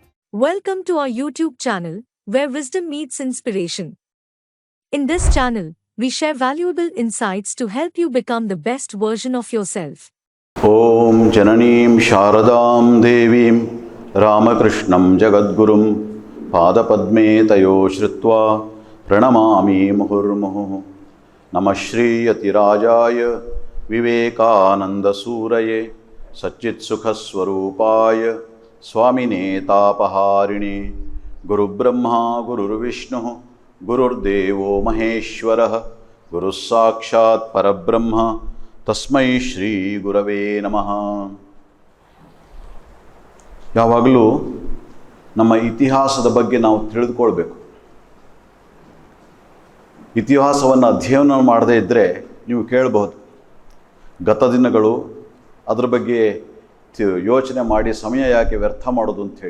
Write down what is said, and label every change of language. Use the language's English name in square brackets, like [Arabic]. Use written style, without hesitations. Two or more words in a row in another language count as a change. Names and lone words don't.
[English] Welcome to our YouTube channel, where wisdom meets inspiration. In this channel, we share valuable insights to help you become the best version of yourself. [Sanskrit] ಓಂ ಜನನೀಂ ಶಾರದಾಂ ದೇವೀಂ ರಾಮಕೃಷ್ಣಂ ಜಗದ್ಗುರುಂ ಪಾದಪದ್ಮೇ ತಯೋ ಶ್ರುತ್ವಾ ಪ್ರಣಮಾಮಿ ಮುಹುರ್ಮುಹುಃ. ನಮಃ ಶ್ರೀಯತಿರಾಜಾಯ ವಿವೇಕಾನಂದಸೂರಯೇ ಸಚ್ಚಿತ್ಸುಖಸ್ವರೂಪಾಯ ಸ್ವಾಮಿನೇ ತಾಪಹಾರಿಣಿ. ಗುರುಬ್ರಹ್ಮ ಗುರುರ್ವಿಷ್ಣುಃ ಗುರುರ್ದೇವೋ ಮಹೇಶ್ವರಃ ಗುರುಃ ಸಾಕ್ಷಾತ್ ಪರಬ್ರಹ್ಮ ತಸ್ಮೈ ಶ್ರೀ ಗುರವೇ ನಮಃ. [Kannada] ಯಾವಾಗಲೂ ನಮ್ಮ ಇತಿಹಾಸದ ಬಗ್ಗೆ ನಾವು ತಿಳಿದುಕೊಳ್ಬೇಕು. ಇತಿಹಾಸವನ್ನು ಅಧ್ಯಯನ ಮಾಡದೇ ಇದ್ದರೆ ನೀವು ಕೇಳಬಹುದು, ಗತ ದಿನಗಳು ಅದರ ಬಗ್ಗೆ ಯೋಚನೆ ಮಾಡಿ ಸಮಯ ಯಾಕೆ ವ್ಯರ್ಥ ಮಾಡೋದು ಅಂಥೇಳಿ.